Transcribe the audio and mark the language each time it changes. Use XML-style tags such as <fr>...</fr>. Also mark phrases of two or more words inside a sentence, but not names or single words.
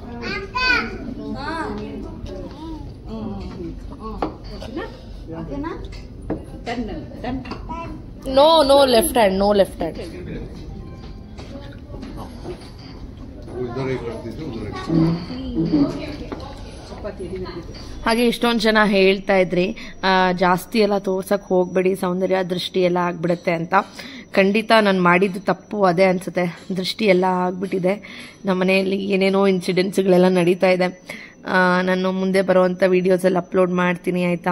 <en>no left hand</en> <hi>इधर एक रख दीजिए उधर एक</hi> <kn>ಹಾಗೆ ಇಷ್ಟೊಂದು ಜನ ಹೇಳ್ತಾ ಇದ್ರಿ ಜಾಸ್ತಿ ಎಲ್ಲ ತೋರ್ಸಕ್ ಹೋಗ್ಬೇಡಿ, ಸೌಂದರ್ಯ ದೃಷ್ಟಿ ಎಲ್ಲ ಆಗ್ಬಿಡುತ್ತೆ ಅಂತ. ಖಂಡಿತ ನಾನು ಮಾಡಿದ್ದು ತಪ್ಪು ಅದೇ ಅನ್ಸುತ್ತೆ. ದೃಷ್ಟಿ ಎಲ್ಲ ಆಗ್ಬಿಟ್ಟಿದೆ. ನಮ್ಮ ಮನೆಯಲ್ಲಿ ಏನೇನೋ ಇನ್ಸಿಡೆಂಟ್ಸ್ಗಳೆಲ್ಲ ನಡೀತಾ ಇದೆ. ನಾನು ಮುಂದೆ ಬರುವಂಥ ವಿಡಿಯೋಸ್ ಎಲ್ಲ ಅಪ್ಲೋಡ್ ಮಾಡ್ತೀನಿ ಆಯಿತಾ.</kn>